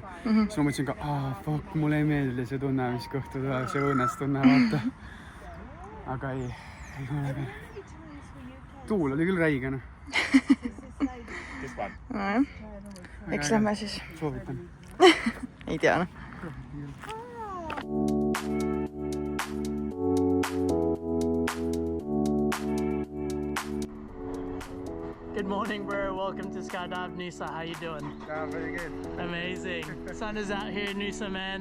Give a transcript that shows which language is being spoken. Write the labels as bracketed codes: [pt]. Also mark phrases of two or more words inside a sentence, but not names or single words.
[et] Siis ma mõtlesin ka, fuck, mulle ei meeldi see tunne, mis kõhtu tuleb, see õõnes tunne, vaata. Aga ei ole. Tuul oli küll räige, noh. Eks lähme siis. Soovitan. Ei tea, noh. [en] Good morning, bro. Welcome to Skydive Noosa. How you doing? Yeah, very good. Amazing. Sun is out here, Noosa, man.